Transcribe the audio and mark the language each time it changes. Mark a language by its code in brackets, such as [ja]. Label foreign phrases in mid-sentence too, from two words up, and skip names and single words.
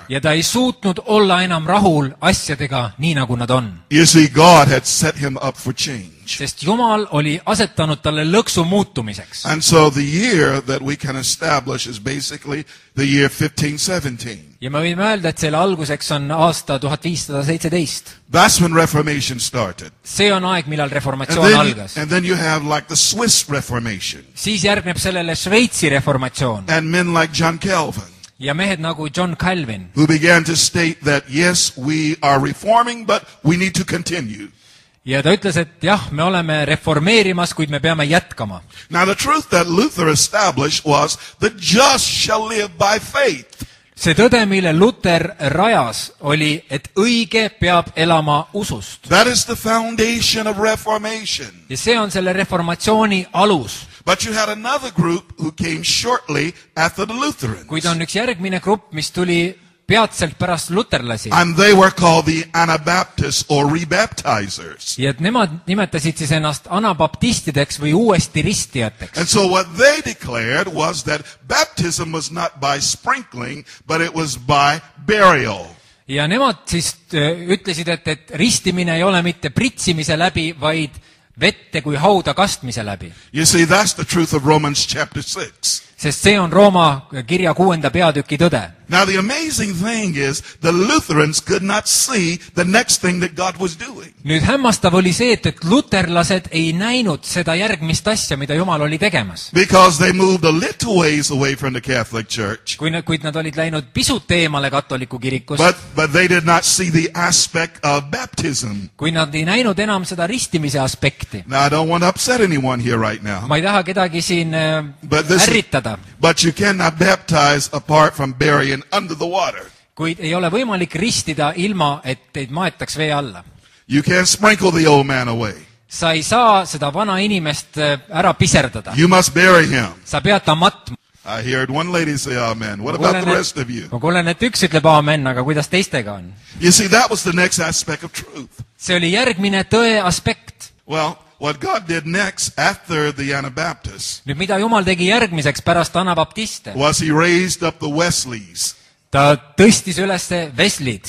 [et] Ja ta ei suutnud olla enam rahul asjadega nii, nagu nad on. [en] You see, God had set him up for change. [et] Sest Jumal oli asetanud talle lõksu muutumiseks. [en] And so the year that we can establish is basically the year 1517. [et] Ja me võime öelda, et selle alguseks on aasta 1517. [en] That's when Reformation started. [et] See on aeg, millal reformatsioon algas. [en] And then you have like the Swiss Reformation. [et] Siis järgneb sellele Šveitsi reformatsioon. [en] And men like John Calvin. [et] Ja mehed nagu John Calvin. [en] Who began to state that yes, we are reforming, but we need to continue. [et] Ja ta ütles, et jah, me oleme reformeerimas, kuid me peame jätkama. [en] Now the truth that Luther established was the just shall live by faith. [et] See tõde, mille Luther rajas, oli, et õige peab elama usust. [en] That is the foundation of Reformation. [et] Ja see on selle reformatsiooni alus. [en] But you had another group who came shortly after the Lutherans. [et] Kuid on üks järgmine grupp, mis tuli peatselt pärast luterlasi. [en] And they were called the Anabaptists or rebaptizers. [et] Ja et nemad nimetasid siis ennast anabaptistideks või uuesti ristijateks. [en] And so what they declared was that baptism was not by sprinkling, but it was by burial. [et] Ja nemad siis ütlesid, et ristimine ei ole mitte pritsimise läbi, vaid vette kui hauda kastmise läbi. [en] You see, that's the truth of Romans chapter 6. [et] Sest see on Rooma kirja 6. peatüki tõde. [en] Now the amazing thing is the Lutherans could not see the next thing that God was doing. [et] Nüüd hämmastav oli see, et luterlased ei näinud seda järgmist asja, mida Jumal oli tegemas. [en] Because they moved a little ways away from the Catholic Church. [et] Kuid nad olid läinud pisut eemale katoliku kirikust. [en] But they did not see the aspect of baptism. [et] Kui nad ei näinud enam seda ristimise aspekti. [en] Now I don't want to upset anyone here right now. [et] Ma ei taha kedagi siin ärritada. [en] But you cannot baptize apart from burying under the water. [et] Kuid ei ole võimalik ristida ilma, et teid maetaks vee alla. [en] You can't sprinkle the old man away. [et] Sa ei saa seda vana inimest ära piserdada. [en] You must bury him. [et] Sa pead ta matma. [en] I heard one lady say amen. What about the rest of you? [et] Ma kuulen, et üks ütleb amen, aga kuidas teistega on? [en] You see, that was the next aspect of truth. [et] See oli järgmine tõe aspekt. [en] Well, what God did next after the Anabaptists [et] Nüüd mida Jumal tegi järgmiseks pärast Anabaptiste? [en] was he raised up the Wesleys. [et] Ta tõstis üles Wesley'd.